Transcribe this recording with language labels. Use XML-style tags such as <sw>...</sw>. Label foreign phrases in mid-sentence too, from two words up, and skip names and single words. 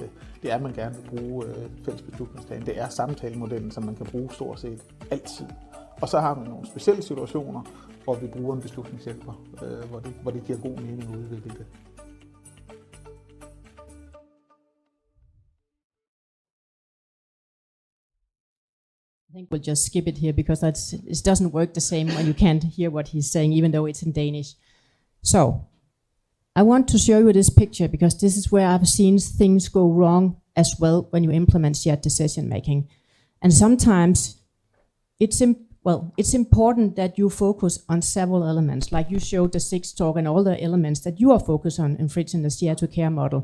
<da>Det er, at man gerne vil bruge fælles beslutningstagen. Det er samtalemodellen, som man kan bruge stort set altid. Og så har man nogle specielle situationer, hvor vi bruger en beslutningshjælper, hvor det giver god mening at udvikle det.</da> <en>I think we'll just skip it here because it doesn't work the same when you can't hear what he's saying, even though it's in Danish. So, I want to show you this picture because this is where I've seen things go wrong as well when you implement shared decision making. And sometimes it's important that you focus on several elements, like you showed the 6 talk and all the elements that you are focused on in Fritz in the share to care model.</en>